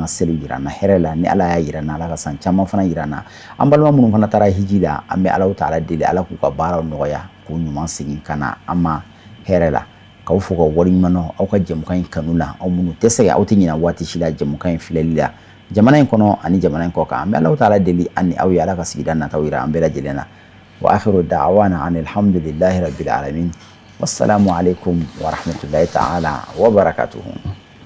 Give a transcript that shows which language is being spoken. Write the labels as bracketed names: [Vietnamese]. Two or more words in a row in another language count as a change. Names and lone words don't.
[Bambara] ka seliw jira an na hɛrɛ la ni Ala y'a jira an na Ala ka san caman fana jira an na an balima minnu fana taara hiji la an bɛ Alahu taala deli Ala k'u ka baaraw nɔgɔya k'u ɲuman segin ka na an ma hɛrɛ la k'aw fo ka wale ɲuman na aw ka jɛmukan in kanu la aw minnu tɛ sɛgɛn aw tɛ ɲinɛ waati si la jɛmukan in filɛli la jamana in kɔnɔ ani jamana in kɔ kan an bɛ Alahu taala deli an ni aw ye Ala ka sigida nataw jira an bɛɛ lajɛlen na [Arabic] وآخر دعوانا أن الحمد لله رب العالمين والسلام عليكم ورحمة الله تعالى وبركاته